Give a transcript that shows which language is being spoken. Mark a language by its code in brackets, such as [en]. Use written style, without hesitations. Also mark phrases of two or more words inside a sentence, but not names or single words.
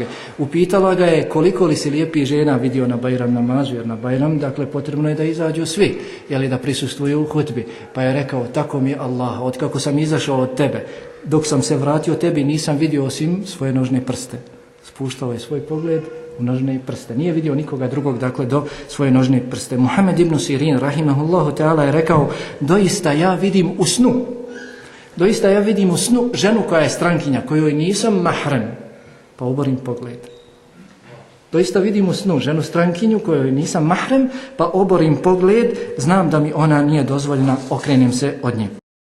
[bs] Upitala ga je koliko li si lijepih žena vidio na Bajram namazu, jer na Bajram dakle potrebno je da izađu svi, jeli da prisustvuju u hutbi. Pa je rekao: "Tako mi Allah, od kako sam izašao od tebe, dok sam se vratio tebi nisam vidio osim svoje nožne prste." Spuštao je svoj pogled u nožne prste. Nije vidio nikoga drugog, dakle, do svoje nožne prste. Muhammed ibn Sirin, [ar] رحمه الله تعالى, [bs] je rekao: "Doista ja vidim u snu. Doista ja vidim u snu ženu koja je strankinja, kojoj nisam mahrem, pa oborim pogled." Doista vidim u snu ženu strankinju kojoj nisam mahrem, pa oborim pogled, znam da mi ona nije dozvoljena, okrenem se od nje.